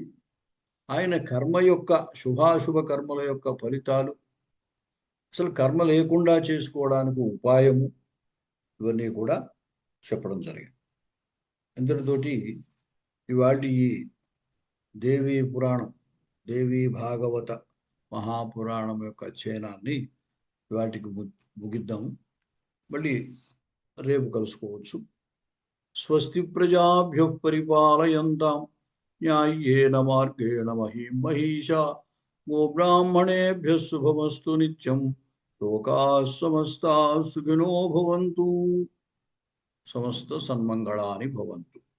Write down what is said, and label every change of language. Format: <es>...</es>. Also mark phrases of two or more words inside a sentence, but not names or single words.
<te>ఆయన కర్మ యొక్క, శుభాశుభ కర్మల యొక్క ఫలితాలు, అసలు కర్మ లేకుండా చేసుకోవడానికి ఉపాయము, ఇవన్నీ కూడా చెప్పడం జరిగింది. ఇంతటితోటి ఇవాళ ఈ దేవీ పురాణం, దేవీ భాగవత మహాపురాణం యొక్క అధ్యయనాన్ని వాటికి ముగిద్దాము. మళ్ళీ రేపు కలుసుకోవచ్చు.</te> <sa>स्वस्ति प्रजाभ्यः परिपालयन्तां न्यायेन मार्गेण महीं महीशाः गोब्राह्मणेभ्यः शुभमस्तु नित्यं. लोकाः समस्ताः सुखिनो भवन्तु. समस्त सन्मङ्गलानि भवन्तु.</sa>